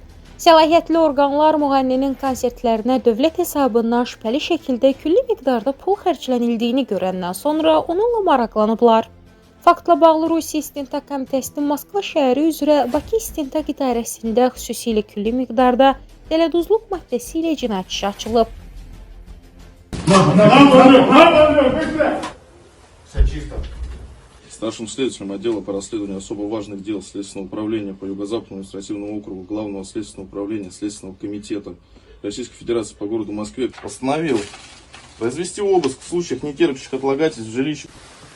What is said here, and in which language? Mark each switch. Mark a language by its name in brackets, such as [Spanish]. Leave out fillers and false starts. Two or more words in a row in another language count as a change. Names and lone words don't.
[Azerbaijani] Səlahiyyətli orqanlar müğənninin konsertlərinə dövlət hesabından şübhəli şəkildə külli miqdarda pul xərclənildiyini görəndən sonra onunla maraqlanıblar. Faktla bağlı Rusiya İstintaq Komitəsinin Moskva şəhəri üzrə Bakı İstintaq İdarəsində xüsusilə külli miqdarda dələduzluq maddəsi ilə cinayət işi açılıb. [Russian] Старшим следователем отдела по расследованию особо важных дел Следственного управления по Юго-Западному административному округу Главного следственного управления Следственного комитета Российской Федерации по городу Москве постановил произвести обыск в случаях, не терпящих отлагательств в жилищах